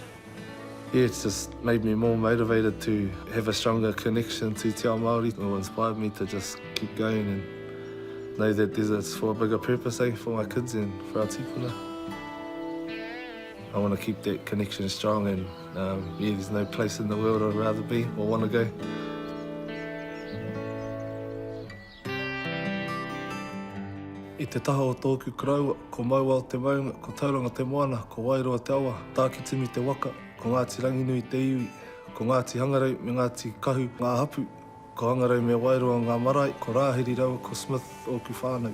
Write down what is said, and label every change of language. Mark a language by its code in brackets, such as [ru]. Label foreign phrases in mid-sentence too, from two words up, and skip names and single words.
[en] Yeah, it's just made me more motivated to have a stronger connection to [mi] Te Ao Māori. [en] It inspired me to just keep going and know that it's for a bigger purpose, for my kids and for our tipuna. I want to keep that connection strong and there's no place in the world I'd rather be or want to go. [mi] I te taha o tōku karaua, ko maua o te maunga, ko tauranga te moana, ko wairoa te awa, tāki timi te waka, ko Ngāti Ranginui te iwi, ko Ngāti Hangarau me Ngāti Kahu ngā hapu, ko Hangarau me Wairoa ngā marae, ko Rāhiri Rawa, ko Smith o ku whānau.